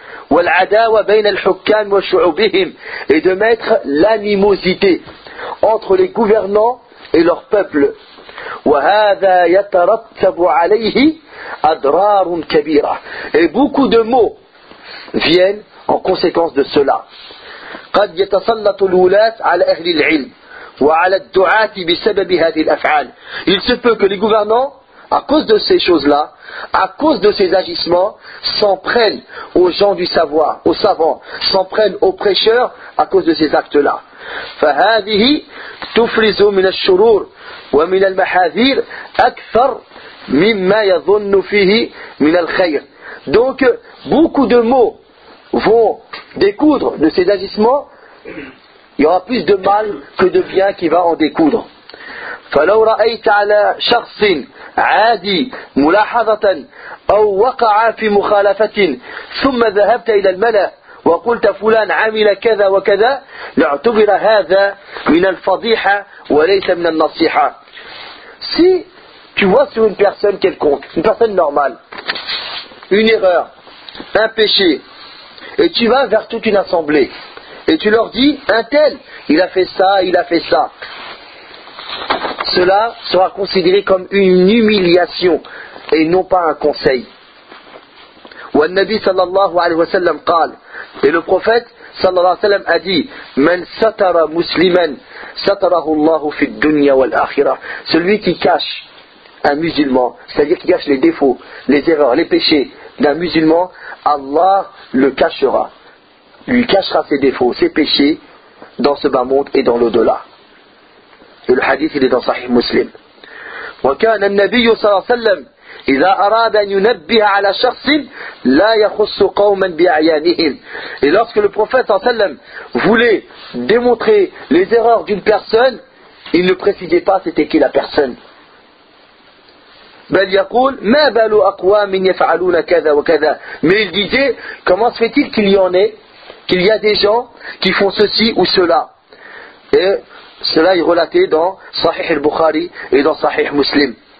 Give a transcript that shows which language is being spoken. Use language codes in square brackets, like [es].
[ar] وَالْعَدَاوَ بَيْنَ الْحُكَّانِ وَشُعُوبِهِمْ. [fr] Et de mettre l'animosité entre les gouvernants et leur peuple. [ar] وَهَذَا يَتَرَتَّبُ عَلَيْهِ أَدْرَارٌ كَبِيرَةٌ. [fr] Et beaucoup de maux viennent en conséquence de cela. [ar] قَدْ يَتَسَلَّطُ الْوُلَاةُ عَلَى أَهْلِ الْعِلْمِ وَعَلَى الدُّعَاةِ بِسَبَبِ هَذِهِ الْأَفْعَالِ. [fr] Il se peut que les gouvernants, à cause de ces choses-là, à cause de ces agissements, s'en prennent aux gens du savoir, aux savants, s'en prennent aux prêcheurs à cause de ces actes-là. [ar] فهذه تفرز من الشرور ومن المحاذير أكثر مما يظن فيه من الخير. [fr] Donc, beaucoup de maux vont découdre de ces agissements. Il y aura plus de mal que de bien qui va en découdre. [ar] فلو رأيت على شخص عادي ملاحظة أو وقع في مخالفة ثم ذهبت إلى الملأ وقلت فلان عمل كذا وكذا لاعتبر هذا من الفضيحة وليس من النصيحة. [fr] Si tu vois sur une personne quelconque, une personne normale, une erreur, un péché, et tu vas vers toute une assemblée, et tu leur dis, un tel, il a fait ça, il a fait ça. Cela sera considéré comme une humiliation et non pas un conseil. [ar] والنبي صلى الله عليه وسلم قال [fr] et le prophète صلى الله عليه وسلم a dit [ar] من ستر مسلما ستره الله في الدنيا والآخرة. [fr] Celui qui cache un musulman, c'est-à-dire qui cache les défauts, les erreurs, les péchés d'un musulman, Allah le cachera, lui cachera ses défauts, ses péchés dans ce bas monde et dans l'au-delà. Et le hadith il est dans Sahih Muslim. [ar] وكان النبي صلى الله عليه وسلم إذا أراد أن ينبه على شخص لا يخص قوما بأعيانهم. [fr] Et lorsque le prophète صلى الله عليه وسلم voulait démontrer les erreurs d'une personne, il ne précisait pas c'était qui la personne. [ar] بل يقول ما بال أقوام يفعلون كذا وكذا. [fr] Mais il disait comment se fait-il qu'il y en ait, qu'il y a des gens qui font ceci ou cela. Et cela est relaté dans Sahih al-Bukhari et dans Sahih Muslim.